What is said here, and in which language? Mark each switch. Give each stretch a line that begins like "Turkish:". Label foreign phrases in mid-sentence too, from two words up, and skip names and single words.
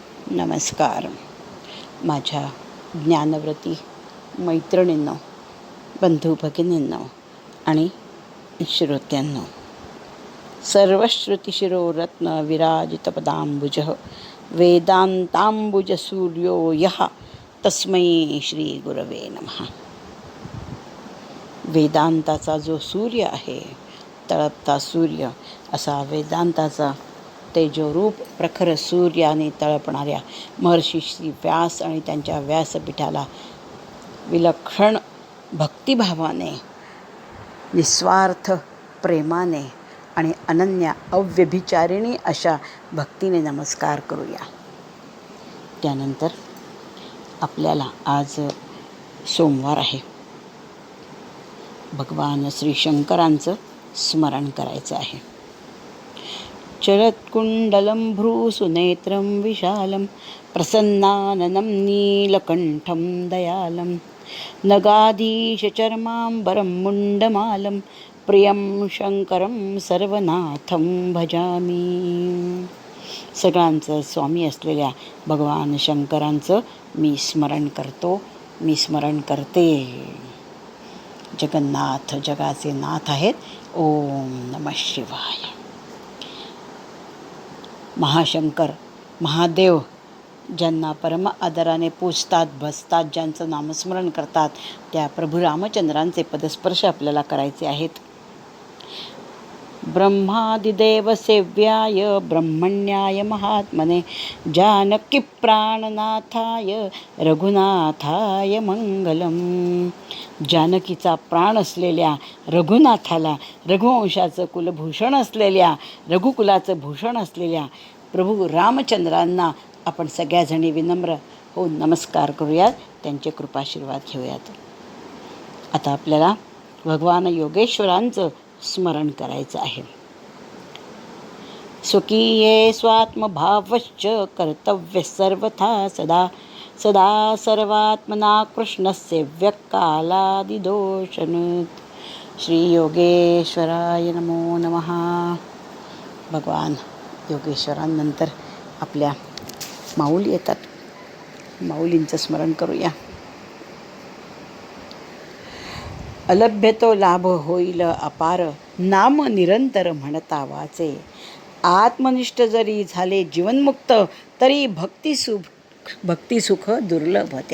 Marathi: नमस्कार माझ्या ज्ञानव्रती मैत्रिणींनो, बंधू भगिनींनो आणि श्रोत्यांनो.
Sanskrit: सर्वश्रुतिशिरोरत्न विराजितपदाम्बुजः वेदान्ताम्बुजसूर्यो यः तस्मै श्री गुरवे नमः.
Marathi: वेदांताचा जो सूर्य आहे, तळपता सूर्य, असा वेदांताचा तेजोरूप प्रखर सूर्याने तळपणाऱ्या महर्षी श्री व्यास आणि त्यांच्या व्यासपीठाला विलक्षण भक्तिभावाने, निस्वार्थ प्रेमाने आणि अनन्य अव्यभिचारिणी अशा भक्तीने नमस्कार करूया. त्यानंतर आपल्याला आज सोमवार आहे. भगवान श्री शंकरांचं स्मरण करायचं आहे.
Sanskrit: चरत्कुण्डलं भ्रूसुनेत्रं विशालं प्रसन्नाननं नीलकण्ठं दयालं नगाधीशचर्माम्बरं मुण्डमालं प्रियं शंकरं सर्वनाथं भजामि.
Marathi: सगळ्यांचं स्वामी असलेल्या भगवान शंकरांचं मी स्मरण करतो, मी स्मरण करते. जगन्नाथ, जगाचे नाथ आहेत.
Sanskrit: ओम नमः शिवाय.
Marathi: महाशंकर, महादेव ज्यांना परम आदराने पूजतात, भजतात, ज्यांचं नामस्मरण करतात, त्या प्रभू रामचंद्रांचे पदस्पर्श आपल्याला करायचे आहेत.
Sanskrit: ब्रह्मादिदेव सेव्याय ब्रह्मण्याय महात्मने जानकी प्राणनाथाय रघुनाथाय मंगलम.
Marathi: जानकीचा प्राण असलेल्या रघुनाथाला, रघुवंशाचं कुलभूषण असलेल्या, रघुकुलाचं भूषण असलेल्या प्रभू रामचंद्रांना आपण सगळ्याजणी विनम्र होऊन नमस्कार करूयात, त्यांचे कृपाशीर्वाद घेऊयात. आता आपल्याला भगवान योगेश्वरांचं स्मरण करायचं आहे.
Sanskrit: स्वकीये स्वात्मभावश्च कर्तव्य सर्वथा सदा सदा सर्वात्मना कृष्णस्य व्यक्कालादिदोषनुत. श्री योगेश्वराय नमो नमः.
Marathi: भगवान योगेश्वरांनंतर आपल्या माऊली येतात. माऊलींचं स्मरण करूया. अलभ्य लाभ होईल अपार, नाम निरंतर म्हणता वाचे. आत्मनिष्ठ जरी झाले जीवनमुक्त, तरी भक्तिसुख दुर्लभ त्या.